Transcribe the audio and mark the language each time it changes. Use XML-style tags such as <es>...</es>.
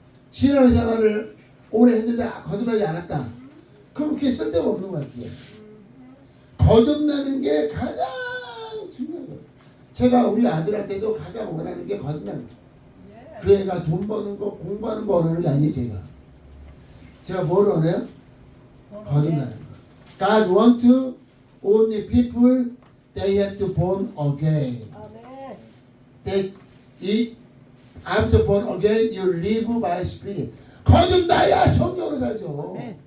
<ko>신앙생활을 오래 했는데 거듭나지 않았다. 그럼 그게 쓸데가 없는 거야. 그게. 거듭나는 게 가장 중요한 거예요. 제가 우리 아들한테도 가장 원하는 게 거듭나는 거예요. 그 애가 돈 버는 거, 공부하는 거 원하는 게 아니에요. 제가 뭘 원해요? 거듭나는 거.</ko> <en>God want to only people they have to born again.</en> <ko>아멘.</ko> <en>That after born again you live by spirit.</en> <ko>거듭나야 성령으로 살죠.</ko>